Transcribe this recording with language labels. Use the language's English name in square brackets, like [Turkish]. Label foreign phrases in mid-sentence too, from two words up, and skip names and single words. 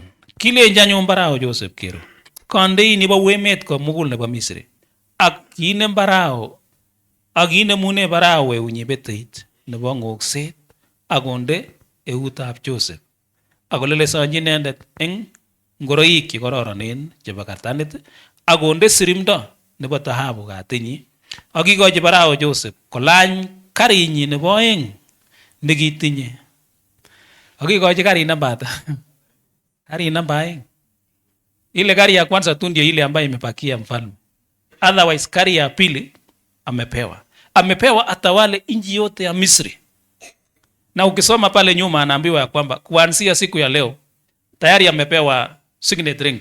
[Kalenjin] Kilenji anyun Farao Joseph kero, kondei nebo emet komugul nebo Misri, ak kinem Farao, ak kinemune Farao eunyi beteit nebo ng'okset, ak konde eutab Joseph, ak kolelesonji inendet eng ngoroik chekororonen chebo katanit, ak konde sirimdo nebo dhahabu katinyi, ak kikochi Farao Joseph kolany karinyi nebo oeng nekitinye. Ak kikochi karit namba ata? Karit namba aeng. [Swahili] Ile gari ya kwanza tu ndio ile ambayo imepakia mfalme. Otherwise gari ya pili amepewa. Amepewa atawale inji yote ya Misri. Na ukisoma pale nyuma anaambiwa ya kwamba kuanzia siku ya leo tayari amepewa [English] signet ring.